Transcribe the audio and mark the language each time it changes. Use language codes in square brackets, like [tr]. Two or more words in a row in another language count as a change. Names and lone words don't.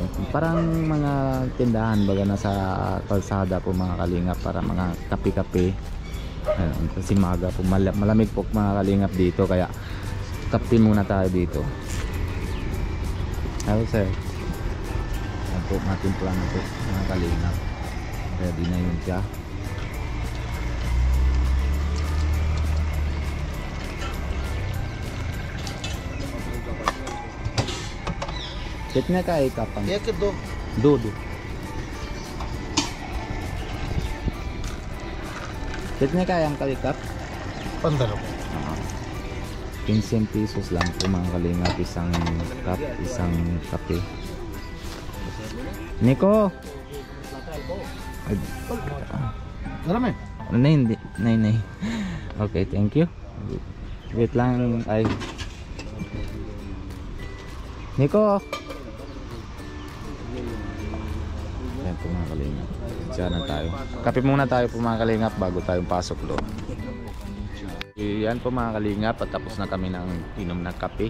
[tl] Parang mga tindahan baga nasa kalsada po mga kalingap, para mga kape-kape. Kasi maga po, malamig po mga kalingap dito, kaya kape muna tayo dito. Hello sir. Ayan po, matimpla na po mga kalingap. Ready na yun siya. [hi] कितने का एक अपन? एक दो दो कितने का है अंकल एक कप? 15 [tl] 15 pesos lang po mga kalingap, isang cup, isang kape. Nico! [hi] गरम है नहीं नहीं [en] okay, thank you. [tl] Wait lang ay Nico! Yan po mga kalingap. Diyan na tayo. Kape muna tayo po mga kalingap bago tayong pasok loob. Yan po mga kalingap, at tapos na kami ng inom ng kape.